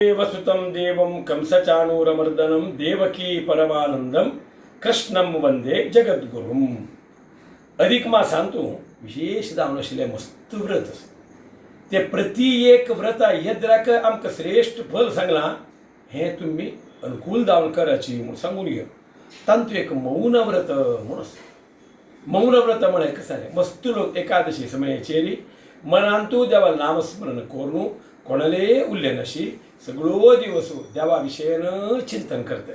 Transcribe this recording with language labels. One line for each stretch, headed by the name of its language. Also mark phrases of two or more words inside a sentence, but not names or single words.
Sanskrit: देवसुतं देवं कंसचाणूरमर्दनं देवकी परमानंदम कृष्णं वंदे जगद्गुरुम.
Konkani: अधिक मासांतू विशेष जावन आशिल्लें मस्त व्रत ते प्रति एक व्रत येद्राक आमकां श्रेष्ठ फल सांगलां हें तुमी अनुकूल जावन करची म्हूण सांगून घेवन तांतू एक मौन व्रत म्हूण आसा. मौन व्रत म्हळ्यार कशें जालें मस्त लोक एकादशी समयाचेर मनांतू देवा नामस्मरण करून कोणाले उरले नाशी सगळो दिवस देवा विशयन चिंतन करतात.